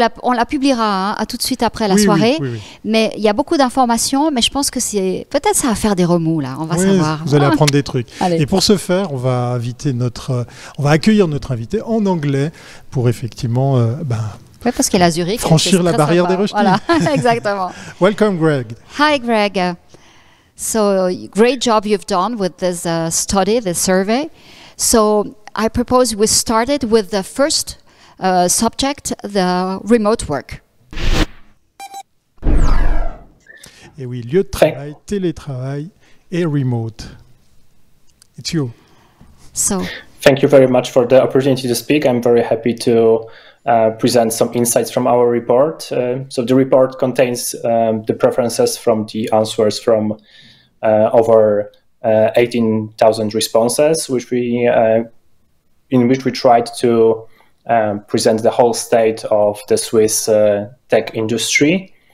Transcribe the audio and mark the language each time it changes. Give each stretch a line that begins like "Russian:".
French: On la publiera à tout de suite après la soirée, mais il y a beaucoup d'informations, mais je pense que peut-être ça va faire des remous là, on va savoir. Vous allez apprendre des trucs. Allez. Et pour ce faire, on va accueillir notre invité en anglais pour effectivement parce qu'il est à Zurich, franchir la barrière des rejetés. Voilà, exactement.
English: Welcome Greg. Hi Greg. So great job you've done with this study, this survey. So I propose we started with the first subject, the remote work.
French: Et oui, lieu de travail, télétravail et remote.
English: It's you. So, thank you very much for the opportunity to speak. I'm very happy to present some insights from our report. So the report contains the preferences from the answers from over 18,000 responses, in which we tried to present the whole state of the Swiss tech industry.